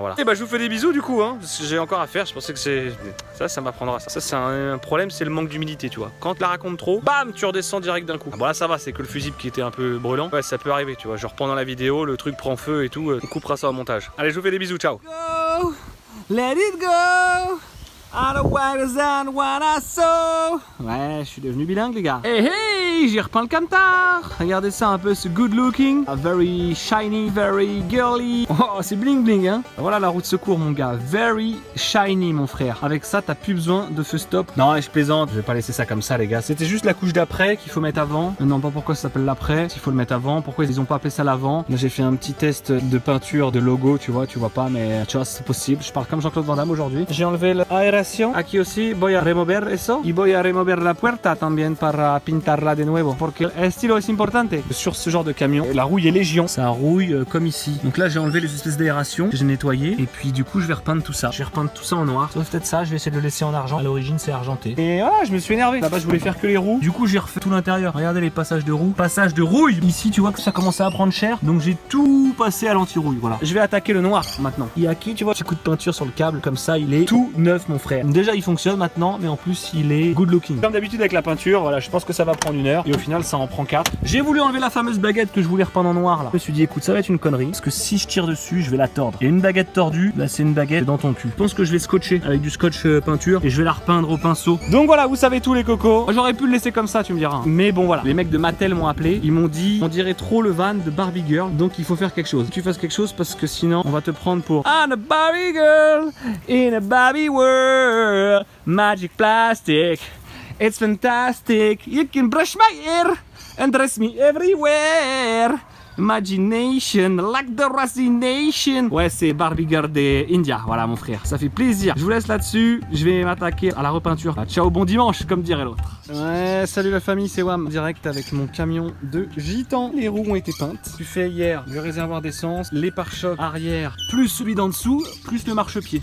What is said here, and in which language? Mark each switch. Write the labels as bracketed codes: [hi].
[fr] Voilà. Et je vous fais des bisous du coup, hein, parce que j'ai encore à faire. Je pensais que c'est ça m'apprendra ça. Ça c'est un problème, c'est le manque d'humidité, tu vois. Quand tu la racontes trop, bam, tu redescends direct d'un coup. Bon là ça va, c'est que le fusible qui était un peu brûlant. Ouais, ça peut arriver, tu vois. Genre pendant la vidéo, le truc prend feu et tout. On coupera ça au montage. Allez, je vous fais des bisous, ciao. [en] Go. Let it go! Otherwise than what I saw. [fr] Ouais, je suis devenu bilingue les gars. Hey hey, j'ai repeint le camtar. Regardez ça un peu, ce [en] good looking, very shiny, very girly. [fr] Oh, c'est bling bling hein. Voilà la roue de secours mon gars, [en] very shiny [fr] mon frère. Avec ça, t'as plus besoin de feu stop. Non, je plaisante, je vais pas laisser ça comme ça les gars. C'était juste la couche d'après qu'il faut mettre avant. Non, pas pourquoi ça s'appelle l'après, s'il faut le mettre avant. Pourquoi ils ont pas appelé ça l'avant. Là, j'ai fait un petit test de peinture, de logo, tu vois pas, mais tu vois, c'est possible. Je parle comme Jean-Claude Van Damme aujourd'hui. J'ai enlevé l'aération. [es] Aquí aussi voy a remover eso y voy a remover la puerta también para pintarla de nuevo porque el estilo es importante. [fr] Sur ce genre de camion, la rouille est légion, ça rouille comme ici. Donc là j'ai enlevé les espèces d'aération que j'ai nettoyé et puis du coup je vais repeindre tout ça. Je vais repeindre tout ça en noir. Sauf peut-être ça, je vais essayer de le laisser en argent. À l'origine c'est argenté. Et voilà, je me suis énervé. Là-bas je voulais faire que les roues. Du coup j'ai refait tout l'intérieur. Regardez les passages de roues. Passage de rouille. Ici tu vois que ça commençait à prendre cher. Donc j'ai tout passé à l'anti-rouille. Voilà. Je vais attaquer le noir maintenant. Il y a qui tu vois, petit coup de peinture sur le câble comme ça, il est tout neuf mon frère. Déjà il fonctionne maintenant, mais en plus il est [en] good looking. [fr] Comme d'habitude avec la peinture, voilà, je pense que ça va prendre 1 heure et au final ça en prend 4. J'ai voulu enlever la fameuse baguette que je voulais repeindre en noir là. Je me suis dit écoute, ça va être une connerie parce que si je tire dessus, je vais la tordre. Il y a une baguette tordue, là c'est une baguette dans ton cul. Je pense que je vais scotcher avec du scotch peinture et je vais la repeindre au pinceau. Donc voilà, vous savez tous les cocos. J'aurais pu le laisser comme ça, tu me diras. Mais bon voilà, les mecs de Mattel m'ont appelé, ils m'ont dit on dirait trop le van de Barbie Girl, donc il faut faire quelque chose. Tu fasses quelque chose parce que sinon on va te prendre pour [en] I'm a Barbie girl in a Barbie world. Magic plastic, it's fantastic. You can brush my hair and dress me everywhere. Imagination, like the Nation. [fr] Ouais, c'est Barbie Girl des India. Voilà, mon frère, ça fait plaisir. Je vous laisse là-dessus. Je vais m'attaquer à la repeinture. Ciao, bon dimanche, comme dirait l'autre. Ouais, salut la famille, c'est Wam. Direct avec mon camion de gitan. Les roues ont été peintes. Tu fais hier le réservoir d'essence, les pare-chocs arrière, plus celui d'en dessous, plus le marchepied.